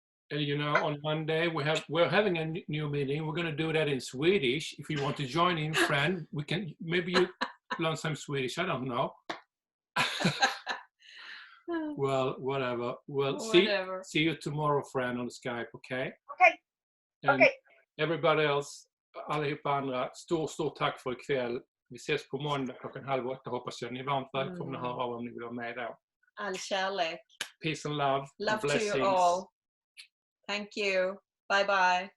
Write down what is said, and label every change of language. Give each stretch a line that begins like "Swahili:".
English: And you know, on Monday we're having a new meeting. We're going to do that in Swedish. If you want to join in, Phran, we can. Maybe you learn some Swedish. I don't know. Well, whatever. Well, see you tomorrow, Phran, on Skype. Okay. Okay. And Okay. everybody else,
Swedish: allihopa andra, stort tack för ikväll. Vi ses på måndag 7:30, hoppas jag. Ni är varmt välkomna att höra av om ni vill vara med då. All kärlek.
English: Peace and love. Love and to blessings. you all. Thank you. Bye bye.